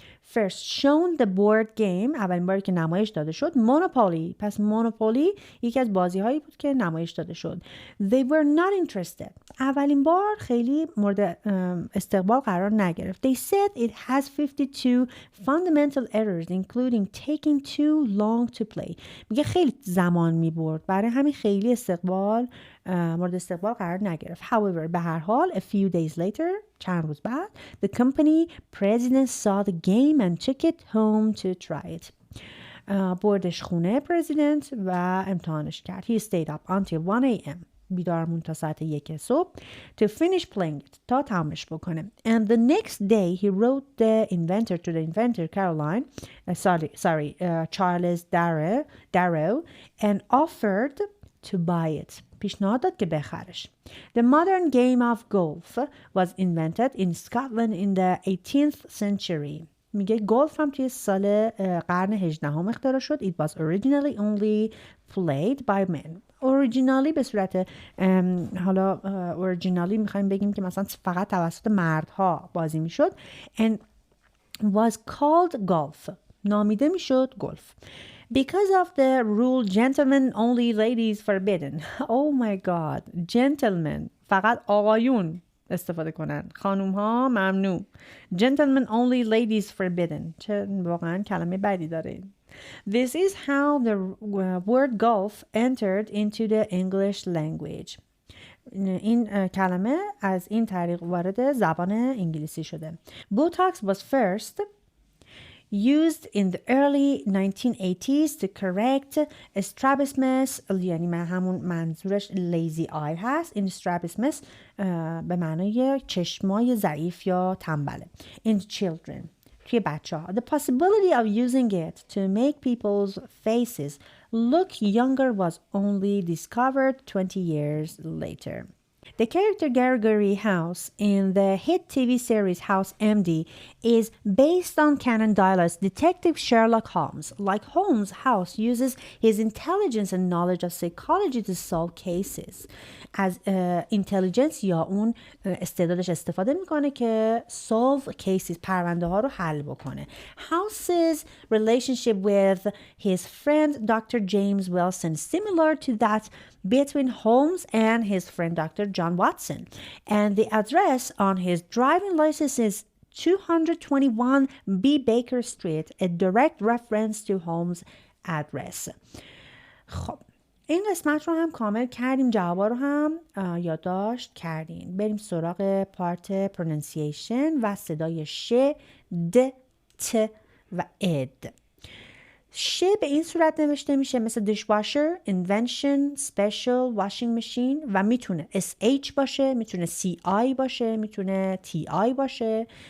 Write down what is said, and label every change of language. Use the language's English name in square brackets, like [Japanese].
[English] First shown the board game [Persian] اولین باری که نمایش داده شد [English] Monopoly. [Persian] پس Monopoly یکی از بازی هایی بود که نمایش داده شد. [English] They were not interested. [Persian] اولین بار خیلی مورد استقبال قرار نگرفت. [English] They said it has 52 fundamental errors including taking too long to play. [Persian] میگه خیلی زمان میبرد برای همین خیلی مورد استقبال قرار نگرفت. [English] However [Persian] به هر حال [English] a few days later [Persian] چند روز بعد [English] the company president saw the game and took it home to try it. [Persian] بردش خونه پرزیدنت و امتحانش کرد. [English] He stayed up until 1 a.m. [Persian] بیدار موند تا ساعت 1 صبح [English] to finish playing it [Persian] تا تمامش بکنه. [English] And the next day he wrote the inventor to the inventor Charles Darrow and offered to buy it. [Persian] پیشنهاد داد که بخرش. [English] The modern game of golf was invented in Scotland in the 18th century. [Persian] میگه گلف هم توی سال قرن 18 اختراع شد. [English] It was originally only played by men. [Persian] originally به صورت حالا originally میخوایم بگیم که مثلا فقط توسط مردها بازی میشد. [English] And was called golf. [Persian] نامیده میشد گلف. [English] Because of the rule gentlemen only ladies forbidden. Oh my god. [Persian] Gentlemen فقط آقایون استفاده کنن. خانوم ها ممنوع. [English] Gentlemen only ladies forbidden. [Persian] چه واقعا کلمه بدی داره. [English] This is how the word golf entered into the English language. [Persian] این کلمه از این طریق وارد زبان انگلیسی شده. [English] Botox was first used in the early 1980s to correct strabismus [Persian] یعنی همون منظورش [English] lazy eye هست. [Persian] این strabismus به معنای چشمای ضعیف یا تنبله. [English] In children [Persian] توی بچه ها. [English] The possibility of using it to make people's faces look younger was only discovered 20 years later. The character Gregory House in the hit TV series House MD is based on Conan Doyle's detective Sherlock Holmes. Like Holmes, House uses his intelligence and knowledge of psychology to solve cases. [Persian] از اینتلیجنس یا اون استعدادش استفاده میکنه که [English] solve cases [Persian] پرونده ها رو حل بکنه. [English] House's relationship with his friend Dr. James Wilson similar to that between Holmes and his friend Dr. John Watson. And the address on his driving license is 221 B. Baker Street, a direct reference to Holmes' address. [Persian] خب این قسمت رو هم کامل کردیم. جوابا رو هم یادداشت کردیم. بریم سراغ پارت پرونانسیشن و صدای ش، د، ت و اد. ش به این صورت نوشته میشه مثل dishwasher, invention, special, washing machine و میتونه SH باشه، میتونه CI باشه، میتونه TI باشه.